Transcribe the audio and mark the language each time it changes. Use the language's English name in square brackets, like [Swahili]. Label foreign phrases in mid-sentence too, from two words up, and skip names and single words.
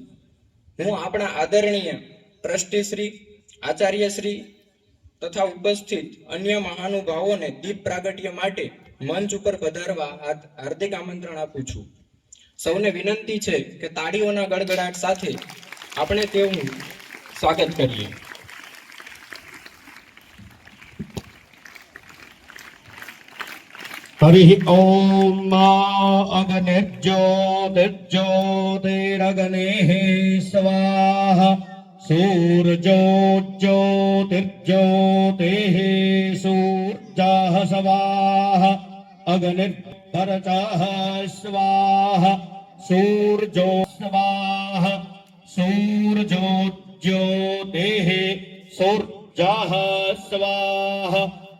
[Gujarati] હું આપણા આદરણીય ટ્રસ્ટી શ્રી, આચાર્ય શ્રી તથા ઉપસ્થિત અન્ય મહાનુભાવોને દીપ પ્રાગટ્ય માટે મંચ ઉપર પધારવા હાર્દિક આમંત્રણ આપું છું. સૌને વિનંતી છે કે તાળીઓના ગડગડાટ સાથે આપણે તેઓનું સ્વાગત કરીએ. [Sanskrit] हरिः ॐ अग्निर्ज्योतिर्ज्योतिरग्नेः स्वाहा सूर्योज्योतिर्ज्योतिः सूर्यः स्वाहा अग्निर्भरतः स्वाहा सूर्यो स्वाहा सूर्योज्योतिः सूर्यः स्वाहा